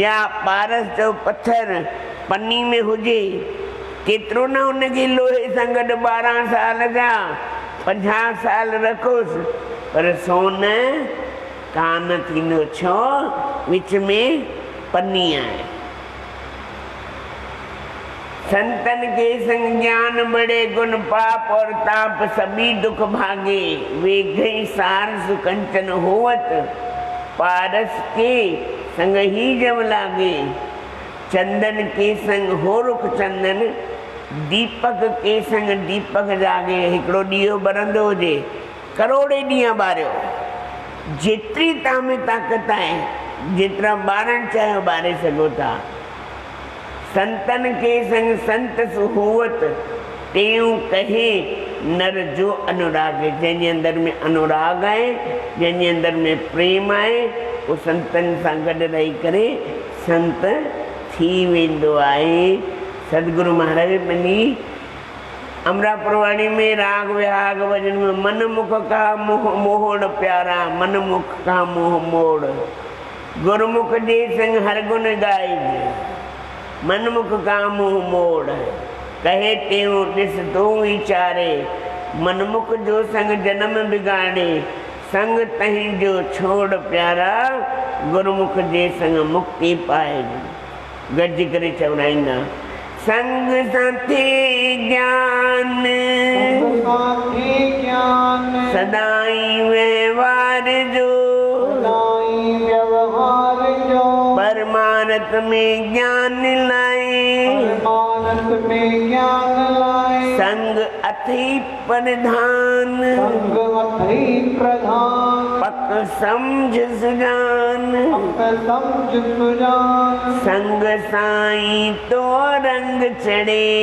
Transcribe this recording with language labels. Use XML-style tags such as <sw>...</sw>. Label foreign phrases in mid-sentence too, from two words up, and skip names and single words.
<sd>या पारस जो पत्थर पन्नी में हुजे, केतिरो न उनखे लोहे सां गॾु 12 साल जा 50 साल रखोसि, पर सोन कान थींदो। छो? विच में पन्नी आहे।</sd> <hi>संतन के संग ज्ञान बड़े, गुण पाप और ताप सभी दुख भागे, वे गई सार सुकंचन होवत, पारस के संग ही जब लागे, चंदन के संग हो रुख चंदन, दीपक के संग दीपक जागे।</hi> <sd>हिकिड़ो ॾीओ ॿरंदो हुजे, करोड़े ॾींहं ॿारियो, जेतिरी तव्हां में ताक़त आहे, जेतिरा ॿारण चाहियो ॿारे सघो था।</sd> <hi>संतन के संग संत सुहुवत, तेऊं कहे नर जो अनुराग।</hi> <sd>जंहिंजे अंदर में अनुराग आहे, जंहिंजे अंदर में प्रेम आहे, उहो संतनि सां गॾु रही करे संत थी वेंदो आहे। सदगुरु महाराज पंहिंजी अमरापुरवाणी में राग विहाग भजन में</sd> <hi>मन मुख का मोहड़ प्यारा, मन मुख का मोह मोड़,</hi> <sd>गुरुमुख जे संग हर गुण गाइज, मनमुख का मुंह मोड़, कहे त्यों ॾिस तूं वीचारे, मनमुख जो संग जन्म बिगाड़े, संग तहीं जो छोड़ प्यारा, गुरुमुख जे संग मुक्ति पाए। गॾिजी करे चवराईंदा, संग साथी ज्ञान, सदाई व्यवहार जो, परमानत में ज्ञान लाए, संग अथी प्रधान, पक समझ सुजान, संग साईं तो रंग चढ़े।</sd>